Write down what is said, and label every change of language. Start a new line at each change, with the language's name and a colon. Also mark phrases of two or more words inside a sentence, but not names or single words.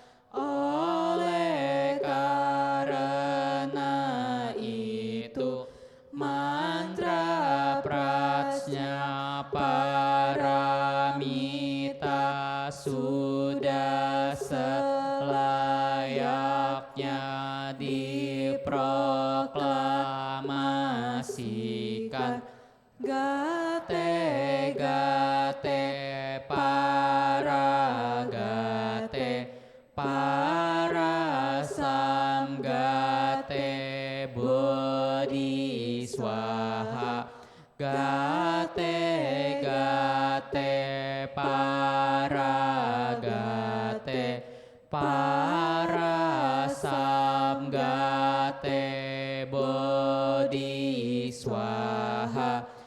Indonesian: Oleh karena itu, mantra prajna paramita sudah selayaknya diproklamasikan.
Sanskrit: Gate gate para gate, para samgate bodhi swaha, gate gate para gate, para samgate gate bodhi swaha,